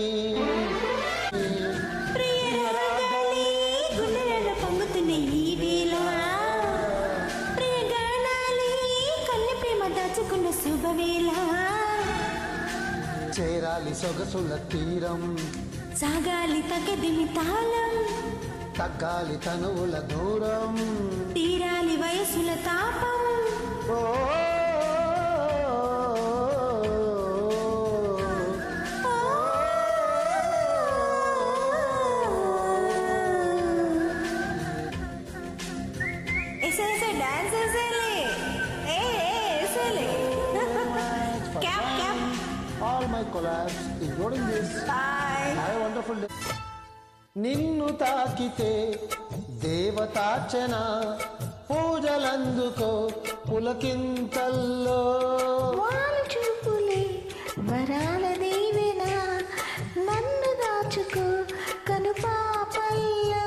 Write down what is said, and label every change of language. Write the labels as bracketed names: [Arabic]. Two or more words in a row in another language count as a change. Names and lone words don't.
[Telugu] గుండెలలో పొంగుతున్న ఈ వేళ, ప్రియ గానాలే కన్నె ప్రేమ దాచుకున్న శుభవేళ. చేరాలి సొగసుల తీరం, సాగాలి తగదిమి తాళం, తగ్గాలి తనువుల దూరం. తీరాలి వయసుల తాపం. ఓ [Hindi] ऐसे डांस ऐसे ले, ऐसे ले. [English] Cap, cap. all my collabs including this. Bye. Have a wonderful day. [Telugu] నిన్ను తాకితే దేవతార్చన, పూజలందుకో పులకింతల్లో. వాలు చూపులే వరాల దీవెన, నన్ను దాచుకో కనుపాపల్లో.